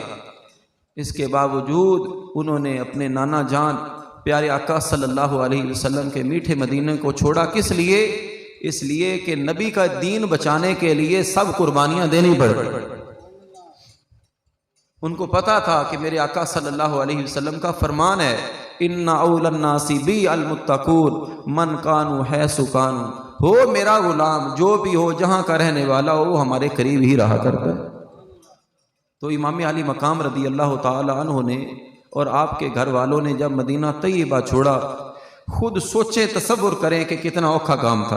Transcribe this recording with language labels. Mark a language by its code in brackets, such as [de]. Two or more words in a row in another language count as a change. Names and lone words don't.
[ur] اس کے باوجود انہوں نے اپنے نانا جان پیارے آقا [ar] صلی اللہ علیہ وسلم [ur] کے میٹھے مدینے کو چھوڑا. کس لیے؟ اس لیے کہ نبی کا دین بچانے کے لیے سب قربانیاں دینی پڑیں. ان کو پتا تھا کہ میرے آقا [ar] صلی اللہ علیہ وسلم [ur] کا فرمان ہے [ar] ان اول الناس بی المتقون من کانوا حیث کانوا. [ur] ہو میرا غلام جو بھی ہو، جہاں کا رہنے والا ہو، وہ ہمارے قریب ہی رہا کرتا ہے. تو امام علی مقام [ar] رضی اللہ تعالی عنہ [ur] نے اور آپ کے گھر والوں نے جب مدینہ طیبہ چھوڑا، خود سوچیں، تصور کریں کہ کتنا اوکھا کام تھا۔